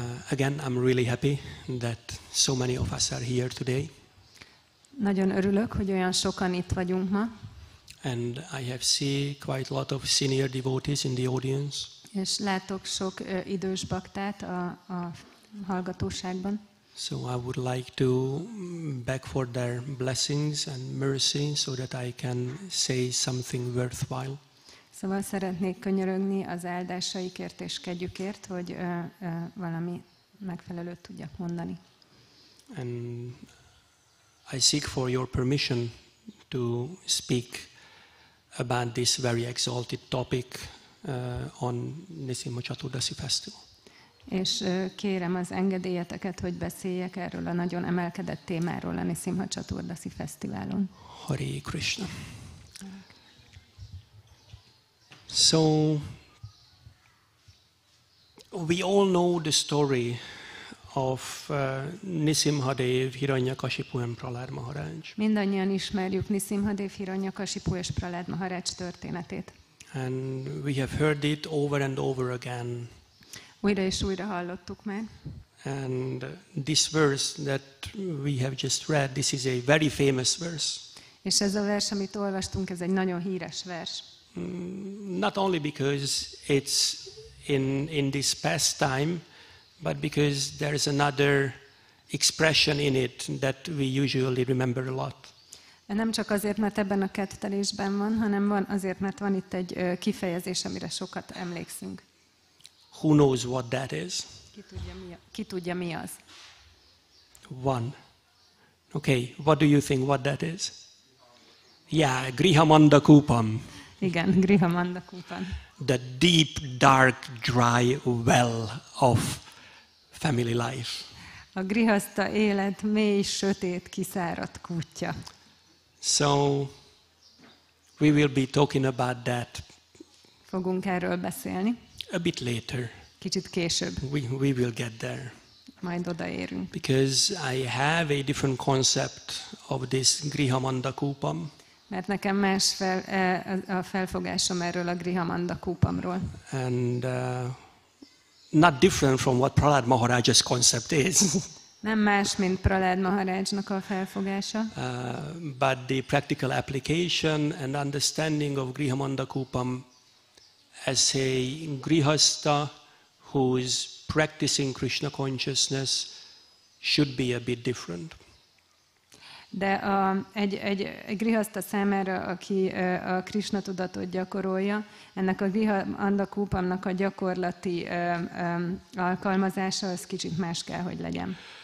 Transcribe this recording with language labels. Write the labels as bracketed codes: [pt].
[en] Again, I'm really happy that so many of us are here today. [hu] Nagyon örülök, hogy olyan sokan itt vagyunk ma. [en] And I have seen quite a lot of senior devotees in the audience. [hu] És látok sok idős baktát a hallgatóságban. [en] So I would like to beg for their blessings and mercy so that I can say something worthwhile. [hu] Szóval szeretnék könyörögni az áldásaikért és kegyükért, hogy valami megfelelőt tudjak mondani. [en] And I seek for your permission to speak about this very exalted topic on Nṛsimha Caturdaśī festival. [hu] És kérem az engedélyeteket, hogy beszéljek erről a nagyon emelkedett témáról a Nṛsimha Caturdaśī fesztiválon. [en] Hare Krishna. So, we all know the story of Nṛsimha Dev, Hiranyakashipu and Prahlād Maharaj. [hu] Mindannyian ismerjük Nṛsimha Dev, Hiranyakashipu és Prahlād Maharaj történetét. [en] And we have heard it over and over again. [hu] Újra és újra hallottuk már. [en] And this verse that we have just read, this is a very famous verse. [hu] És ez a vers, amit olvastunk, ez egy nagyon híres vers. [en] Not only because it's in this pastime, but because there's another expression in it that we usually remember a lot. [hu] Nem csak azért, mert ebben a kettelésben van, hanem azért, mert van itt egy kifejezés, amire sokat emlékszünk. [en] Who knows what that is? [hu] Ki tudja, mi az? [en] One. Okay, what do you think what that is? Yeah, Grihamanda Kupam. [hu] Igen, Grihamanda Kupam. [en] The deep, dark, dry well of family life. [hu] A grihaszta élet mély, sötét, kiszáradt kútja. [en] So, we will be talking about that. [hu] Fogunk erről beszélni. [en] A bit later. [hu] Kicsit később. [en] We will get there. [hu] Majd odaérünk. [en] Because I have a different concept of this Grihamanda Kupam. [hu] Mert nekem más a felfogásom erről a Grihamanda Kupamról. [en] And not different from what Prahlād Maharaj's concept is. [hu] Nem más, mint Prahlād Maharajnak a felfogása. [en] But the practical application and understanding of Grihamanda Kupam as a grihasta who is practicing Krishna consciousness should be a bit different. [hu] De egy grihaszta számára, aki a Krishna tudatot gyakorolja, ennek a Grihamanda Kupamnak a gyakorlati alkalmazása az kicsit más kell, hogy legyen.